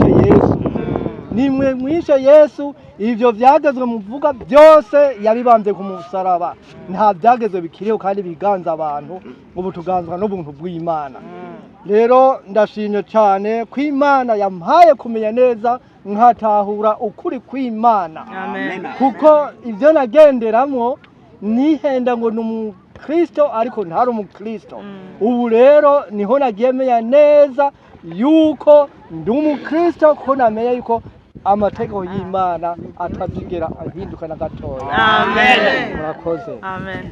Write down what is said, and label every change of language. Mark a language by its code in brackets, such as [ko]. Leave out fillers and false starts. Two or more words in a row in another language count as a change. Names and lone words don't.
[rn] mwishe Yesu ivyo vyagezwe muvuga byose yabibambye ku musaraba nta byagezwe bikiriho kandi biganza abantu ubu tuganzwa n'ubuntu bw'Imana rero ndashimye cyane ko Imana yampaye kumenya neza nkatahura ukuri kw'Imana. Amen. Kuko ivyo nagenderamo nihenda ngo n'umukristo ariko ntari umukristo. Ubu rero niho nagiye menya neza yuko ndi umukristo ko namenye yuko amategeko y'Imana atazigera ahinduka na gatoya. Amen. Murakoze. Amen.